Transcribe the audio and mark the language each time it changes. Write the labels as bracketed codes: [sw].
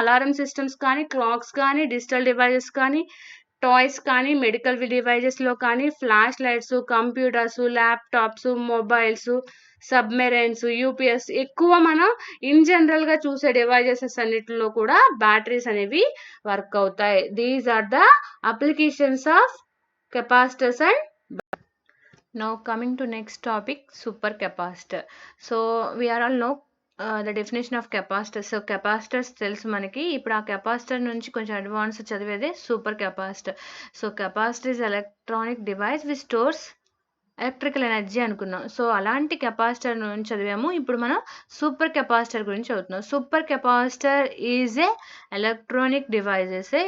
[te] Alarm systems కానీ, clocks కానీ, digital devices కానీ, టాయ్స్ కానీ, మెడికల్ డివైజెస్‌లో కానీ, flash lights, computers, laptops, mobiles, submarines, UPS ఎక్కువ మనం ఇన్ జనరల్‌గా చూసే డివైజెస్ అన్నిటిలో కూడా బ్యాటరీస్ అనేవి వర్క్ అవుతాయి. [en] These are the applications of capacitors and now coming to next topic, super capacitor. So we are all know the definition of capacitor. [te] So capacitors తెలుసు మనకి. ఇప్పుడు ఆ కెపాసిటర్ నుంచి కొంచెం advance చదివేదే super capacitor. [en] So capacitor is electronic device which stores electrical energy అనుకున్నాం. [te] So అలాంటి capacitor నుంచి చదివాము. ఇప్పుడు మనం సూపర్ కెపాసిటర్ గురించి చదువుతున్నాం. [en] Super capacitor is a electronic devices.